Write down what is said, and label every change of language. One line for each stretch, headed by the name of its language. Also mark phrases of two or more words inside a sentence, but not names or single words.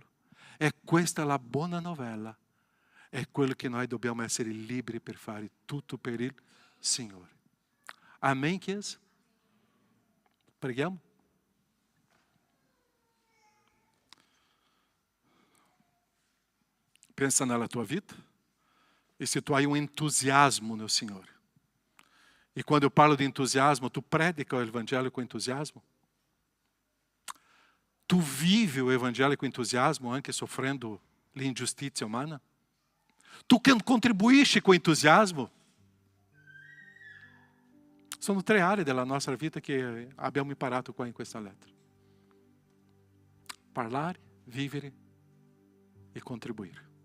Italian: È questa la buona novella. È quello che noi dobbiamo essere liberi per fare tutto per il Signore. Amém, chiesa? Preghiamo? Pensa nella tua vita e se tu hai
Portuguese: um entusiasmo no Senhor. E quando eu falo de entusiasmo, tu predica o Evangelho com entusiasmo? Tu vive o Evangelho com entusiasmo, anche sofrendo
Italian: l'ingiustizia umana? Tu contribuisci
Portuguese: com entusiasmo?
Italian: Sono 3 aree della nostra vita che abbiamo imparato qua in questa lettera. Parlare, vivere e contribuire.